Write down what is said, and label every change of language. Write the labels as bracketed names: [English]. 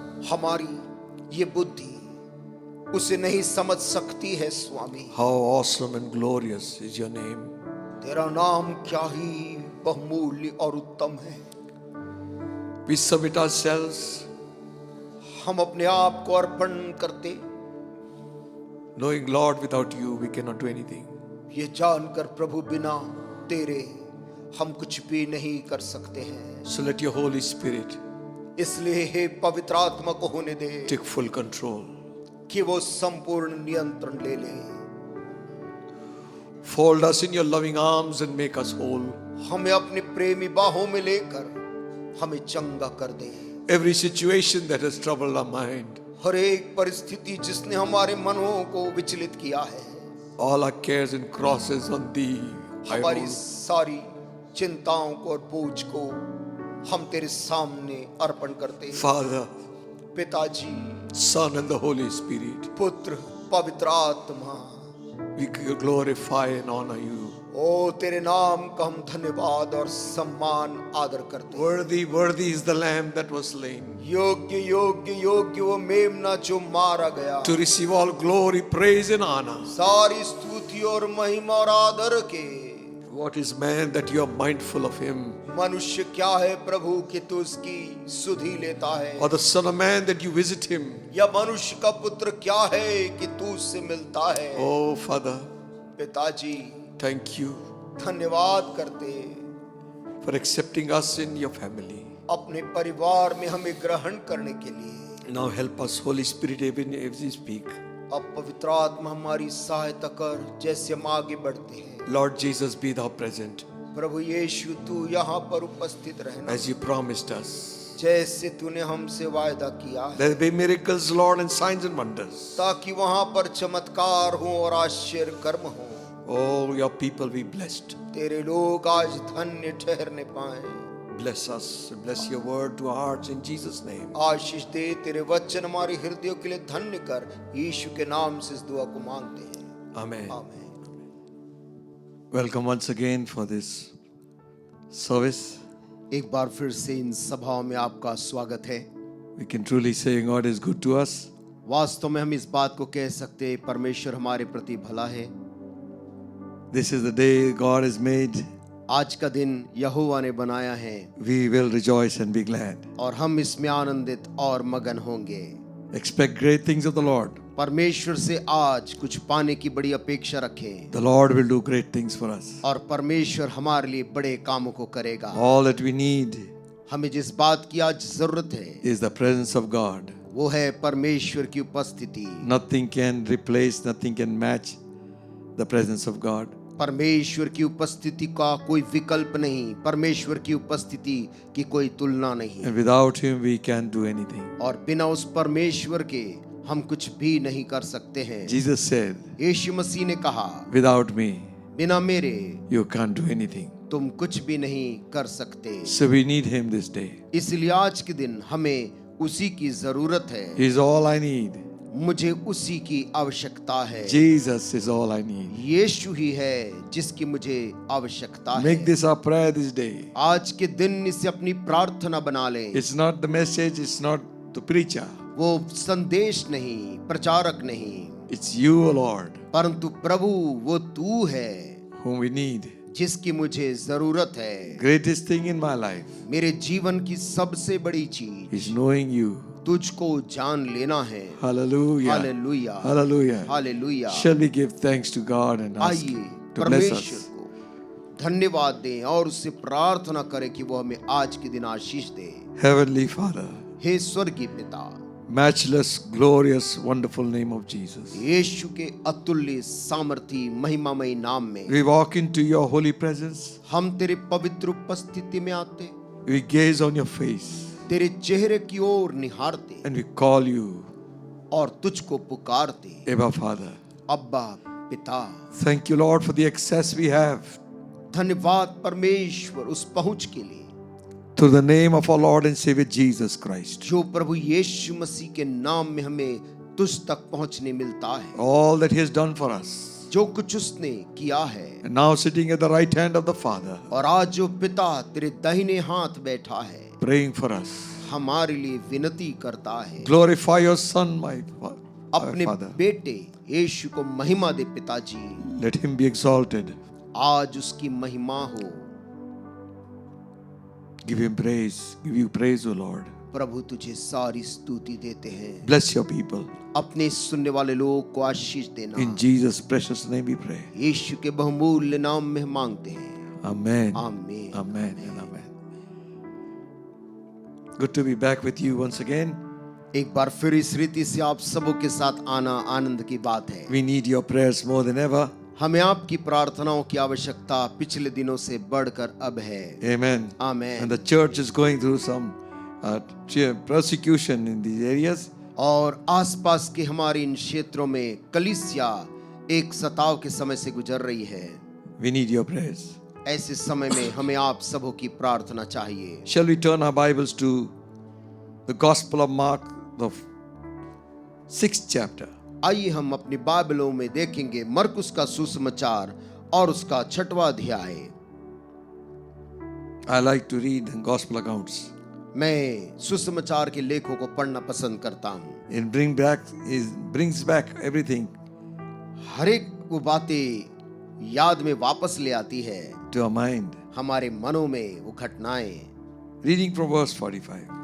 [Hindi] हमारी ये बुद्धि उसे नहीं समझ सकती है स्वामी। [English] How awesome and glorious is your name. [Hindi] तेरा नाम क्या ही बहुमूल्य और उत्तम है। [English] We submit ourselves, [Hindi] हम अपने आप को अर्पण करते, [English] knowing Lord, without you we cannot do anything. [Hindi] ये जानकर प्रभु बिना तेरे हम कुछ भी नहीं कर सकते हैं। [English] So let your Holy Spirit [Hindi] इसलिए हे पवित्र आत्मा को होने दे [English] take full control. [Hindi] कि वो संपूर्ण नियंत्रण ले ले। [English] Fold us in your loving arms and make us whole. [Hindi] हमें अपने प्रेमी बाहों में लेकर हमें चंगा कर दे। [English] Every situation that has troubled our mind, [Hindi] हर एक परिस्थिति जिसने हमारे मनों को विचलित किया है, [English] all our cares and crosses on thee I [Hindi] हमारी [English] roll. [Hindi] सारी चिंताओं को और बोझ को हम तेरे सामने अर्पण करते हैं। [English] Father, [Hindi] पिताजी, [English] Son and the Holy Spirit, [Hindi] पुत्र, पवित्र आत्मा, [English] we glorify and honor you. [Hindi] ओ तेरे नाम का हम धन्यवाद और सम्मान आदर करते हैं। [English] Worthy, worthy is the lamb that was slain [Hindi] योग्य योग्य योग्य वो मेमना जो मारा गया, [English] to receive all glory, praise and honor. [Hindi] सारी स्तुति और महिमा और आदर के। [English] What is man that you are mindful of him, [Hindi] मनुष्य क्या है प्रभु कि तू उसकी सुधि लेता है, [English] or the son of man that you visit him? [Hindi] या मनुष्य का पुत्र क्या है कि तू उससे मिलता है। [English] Oh Father, [Hindi] पिताजी, [English] thank you [Hindi] धन्यवाद करते [English] for accepting us in your family. [Hindi] अपने परिवार में हमें ग्रहण करने के लिए। [English] Now help us, Holy Spirit, even as we speak. [Hindi] अब पवित्र आत्मा हमारी सहायता कर जैसे हम आगे बढ़ते हैं। [English] Lord Jesus, be thou present [Hindi] प्रभु यीशु तू यहाँ पर उपस्थित रहना, [English] as you promised us. [Hindi] जैसे तूने हमसे वायदा किया है, [English] There be miracles, Lord, and signs and wonders. [Hindi] ताकि वहाँ पर चमत्कार हो और आश्चर्य कर्म हो। [English] Oh, your people be blessed. [Hindi] तेरे लोग आज धन्य ठहरने पाए। [English] Bless us, bless your word to our hearts in Jesus' name. [Hindi] आशीष दे, तेरे वचन हमारे हृदयों के लिए धन्य कर। यीशु के नाम से इस दुआ को मांगते हैं, [English] Amen. [Hindi] आमीन। [English] Welcome once again for this service. [Hindi] एक बार फिर से इन सभाओं में आपका स्वागत है। [English] We can truly say God is good to us. [Hindi] वास्तव में हम इस बात को कह सकते हैं परमेश्वर हमारे प्रति भला है। [English] This is the day God has made. [Hindi] आज का दिन यहोवा ने बनाया है [English] We will rejoice and be glad. [Hindi] और हम इसमें आनंदित और मगन होंगे। [English] Expect great things of the Lord. [Hindi] परमेश्वर से आज कुछ पाने की बड़ी अपेक्षा रखें [English] The Lord will do great things for us. [Hindi] और परमेश्वर हमारे लिए बड़े कामों को करेगा। [English] All that we need [Hindi] हमें जिस बात की आज जरूरत है [English] is the presence of God. [Hindi] वो है परमेश्वर की उपस्थिति। [English] Nothing can replace, nothing can match the presence of God. [Hindi] परमेश्वर की उपस्थिति का कोई विकल्प नहीं, परमेश्वर की उपस्थिति की कोई तुलना नहीं, [English] And without Him we can't do anything. [Hindi] और बिना उस परमेश्वर के हम कुछ भी नहीं कर सकते हैं। [English] Jesus said, [Hindi] यीशु मसीह ने कहा, [English] without me [Hindi] बिना मेरे [English] you can't do anything. [Hindi] तुम कुछ भी नहीं कर सकते। [English] So we need Him this day. [Hindi] इसलिए आज के दिन हमें उसी की जरूरत है। [English] He is all I need. [Hindi] मुझे उसी की आवश्यकता है। [English] Jesus is all I need. [Hindi] यीशु ही है जिसकी मुझे आवश्यकता है। [English] Make this our prayer this day. [Hindi] आज के दिन इसे अपनी प्रार्थना बना लें। [English] It's not the message, it's not the preacher. [Hindi] वो संदेश नहीं, प्रचारक नहीं, [English] It's you, O Lord, [Hindi] परंतु प्रभु वो तू है [English] whom we need. [Hindi] जिसकी मुझे जरूरत है। [English] Greatest thing in my life [Hindi] मेरे जीवन की सबसे बड़ी चीज [English] is knowing you. [Hindi] तुझको जान लेना है। [English] Hallelujah. [Hindi] Hallelujah, [English] Hallelujah. [Hindi] Hallelujah. [English] Shall we give thanks to God and ask [Hindi] आइए [English] to bless [Hindi] परमेश्वर [English] us? [Hindi] को धन्यवाद दें और उससे प्रार्थना करें कि वो हमें आज के दिन आशीष दे। [English] Heavenly Father, [Hindi] हे स्वर्गीय पिता, [English] matchless, glorious, wonderful name of Jesus, [Hindi] यीशु के अतुल्य सामर्थी महिमामय नाम में [English] we walk into your holy presence. [Hindi] हम तेरे पवित्र उपस्थिति में आते, [English] We gaze on your face [Hindi] तेरे चेहरे की ओर निहारते [English] and we call you [Hindi] और तुझको पुकारते। [English] Abba Father. [Hindi] अब्बा पिता, [English] Thank you, Lord, for the access we have [Hindi] धन्यवाद परमेश्वर उस पहुंच के लिए [English] through the name of our Lord and Savior Jesus Christ. [Hindi] जो प्रभु यीशु मसीह के नाम में हमें तुझ तक पहुंचने मिलता है। [English] All that He has done for us. [Hindi] जो कुछ उसने किया है [English] And now sitting at the right hand of the Father, [Hindi] और आज जो पिता तेरे दाहिने हाथ बैठा है, [English] praying for us. [Hindi] हमारे लिए विनती करता है। [English] Glorify your Son, my [Hindi] अपने [English] Father. [Hindi] बेटे यीशु को महिमा दे पिताजी। [English] Let him be exalted. [Hindi] आज उसकी महिमा हो। [English] Give him praise. Give you praise, O Lord. [Hindi] प्रभु तुझे सारी स्तुति देते हैं। [English] Bless your people. [Hindi] अपने सुनने वाले लोगों को आशीष देना। [English] In Jesus' precious name we pray. [Hindi] यीशु के बहुमूल्य नाम में मांगते हैं। [English] Amen. [Hindi] आमीन। [English] Amen and amen. Good to be back with you once again. [Hindi] एक बार फिर इस रीति से आप सबों के साथ आना आनंद की बात है। [English] We need your prayers more than ever. [Hindi] हमें आपकी प्रार्थनाओं की आवश्यकता पिछले दिनों से बढ़कर अब है। [English] Amen. Amen. And the church is going through some persecution in these areas. [Hindi] और आसपास के हमारे इन क्षेत्रों में कलीसिया एक सताव के समय से गुजर रही है। [English] We need your prayers. [Hindi] ऐसे समय में हमें आप सबों की प्रार्थना चाहिए। [English] Shall we turn our Bibles to the Gospel of Mark, the 6th chapter? [Hindi] आइए हम अपनी बाइबलों में देखेंगे मरकुस का सुसमाचार और उसका 6वां अध्याय। [English] I like to read the Gospel accounts. [Hindi] मैं सुसमाचार के लेखों को पढ़ना पसंद करता हूँ। [English] It brings back everything [Hindi] हर एक वो बातें याद में वापस ले आती है [English] to our mind. [Hindi] हमारे मनों में वो घटनाएं। [English] Reading from verse 45.